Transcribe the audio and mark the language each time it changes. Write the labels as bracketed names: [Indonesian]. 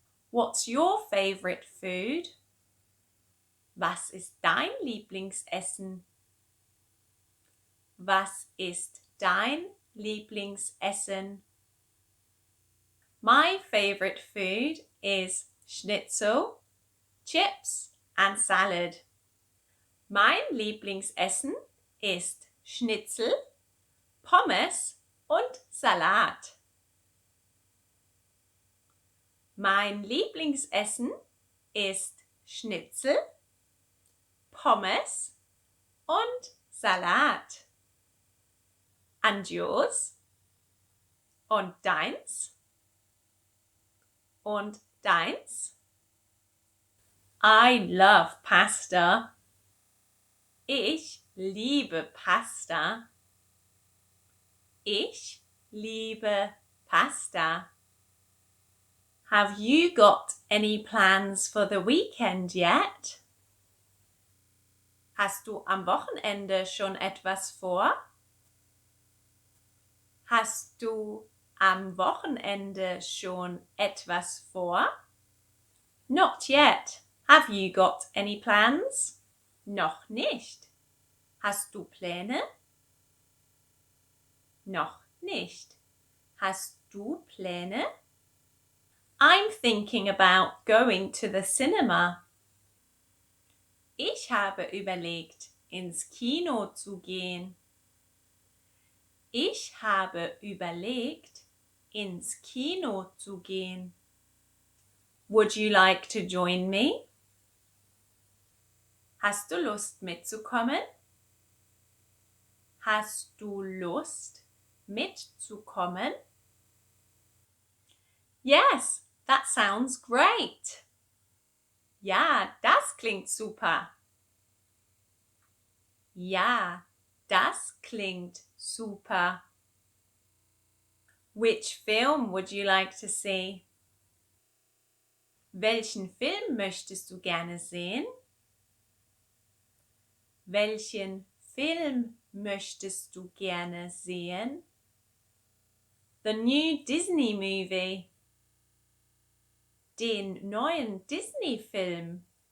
[English] What's your favorite food? [German] Was ist dein Lieblingsessen? Was ist dein Lieblingsessen? [English] My favorite food is schnitzel, chips and salad. [German] Mein Lieblingsessen ist Schnitzel, Pommes und Salat. Mein Lieblingsessen ist Schnitzel, Pommes und Salat. [English] And yours? [German] Und deins? Und deins? [English] I love pasta. [German] Ich liebe Pasta. Ich liebe Pasta. [English] Have you got any plans for the weekend yet? [German] Hast du am Wochenende schon etwas vor? Hast du am Wochenende schon etwas vor? [English] Not yet. Have you got any plans? [German] Noch nicht. Hast du Pläne? Noch nicht. Hast du Pläne? [English] I'm thinking about going to the cinema. [German] Ich habe überlegt, ins Kino zu gehen. Ich habe überlegt, ins Kino zu gehen. [English] Would you like to join me? [German] Hast du Lust mitzukommen? Hast du Lust mitzukommen? [English] Yes, that sounds great. [German] Ja, das klingt super. Ja, das klingt super. [English] Which film would you like to see? [German] Welchen Film möchtest du gerne sehen? Welchen Film möchtest du gerne sehen? [English] The new Disney movie. [German] Den neuen Disney-Film.